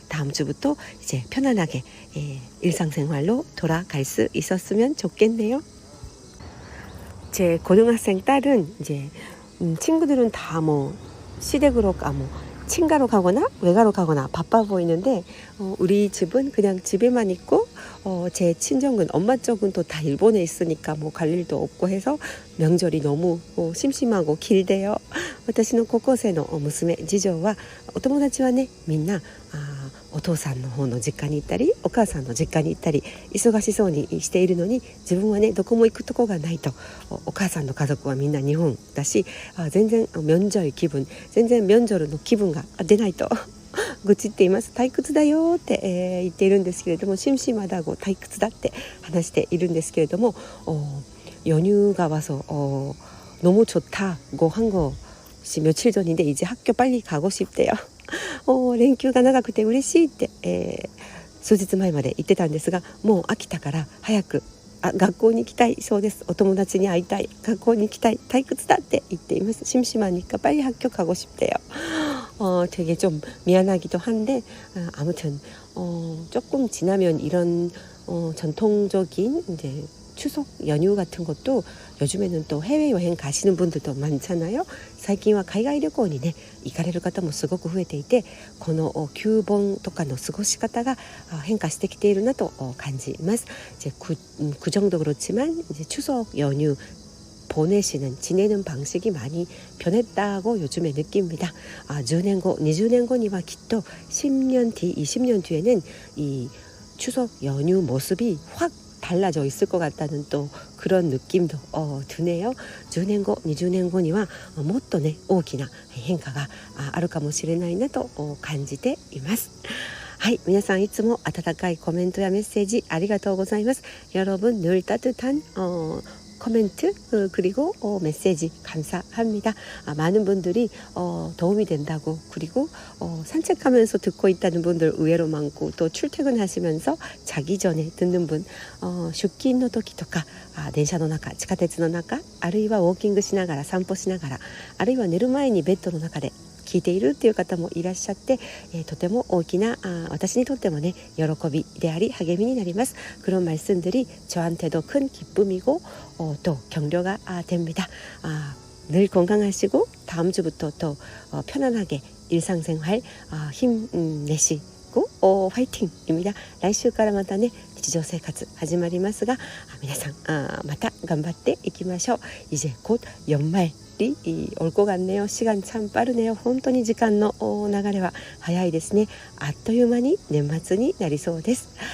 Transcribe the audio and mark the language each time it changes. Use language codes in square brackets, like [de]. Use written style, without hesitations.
[ko] 다음 주부터 이제 편안하게 일상생활로 돌아갈 수 있었으면 좋겠네요. 제 고등학생 딸은 이제 친구들은 다 뭐 시댁으로 뭐 친가로 가거나 외가로 가거나 바빠 보이는데 우리 집은 그냥 집에만 있고 제 친정은 엄마 쪽은 또 다 일본에 있으니까 뭐 갈 일도 없고 해서 명절이 너무 심심하고 길대요. [ja] 私の高校生の娘次女はお友達はねみんなお父さんの方の実家に行ったりお母さんの実家に行ったり忙しそうにしているのに自分はねどこも行くとこがないとお母さんの家族はみんな日本だし全然명절気分全然명절の気分が出ないと愚痴っています。退屈だよって、言っているんですけれども [ko] 심심하다고 [ja] 退屈だって話しているんですけれども [ko] 연휴가 와서 너무 좋다고 한 것이 며칠 전인데 이제 학교 빨리 가고 싶대요. [ja] 連休が長くて嬉しいって、数日前まで言ってたんですがもう飽きたから早く学校に行きたいそうです。お友達に会いたい学校に行きたい退屈だって言っています. [ko] 심심하니까 빨리 학교 가고 싶대요. 되게 좀 미안하기도 한데 아무튼 조금 지나면 이런 전통적인 이제 추석 연휴 같은 것도 요즘에는 또 해외여행 가시는 분들도 많잖아요. [ja] 最近は海外旅行にね行かれる方もすごく増えていてこの旧盆とかの過ごし方が変化してきているなと感じます. [ko] 이제 그 정도 그렇지만 이제 추석 연휴 보내시는 지내는 방식이 많이 변했다고 요즘에 느낍니다. 10년 [ja] 後 20년後には きっと [ko] 10년 뒤 20년 뒤에는 이 추석 연휴 모습이 확 달라져 있을 것 같다는 또 그런 느낌도 드네요. [ja] 10년 後 20년後には もっとね大きな変化があるかもしれないなと感じています。はい、皆さんいつも温かいコメントやメッセージありがとうございます。 [ko] 여러분 늘 따뜻한 코멘트 그리고 메시지 감사합니다. 많은 분들이 도움이 된다고 그리고 산책하면서 듣고 있다는 분들 의외로 많고 또 출퇴근하시면서 자기 전에 듣는 분 [ja] 出勤の時とか電車の中地下鉄の中あるいはウォーキングしながら散歩しながらあるいは寝る前にベッドの中で聞いているという方もいらっしゃって、とても大きな私にとってもね喜びであり励みになります. [ko] 그런 말씀들이 저한테도 큰 기쁨이고 또 격려가 됩니다. 늘 건강하시고 다음 주부터 또 편안하게 일상생활 힘내시고 화이팅입니다. [ja] 来週からまたね日常生活始まりますが皆さんまた頑張っていきましょう. [ko] 이제 곧 연말 빨리 올 것 같네요. 시간 참 빠르네요. [ja] 本当に時間の流れは早いですね。あっという間に年末になりそうです。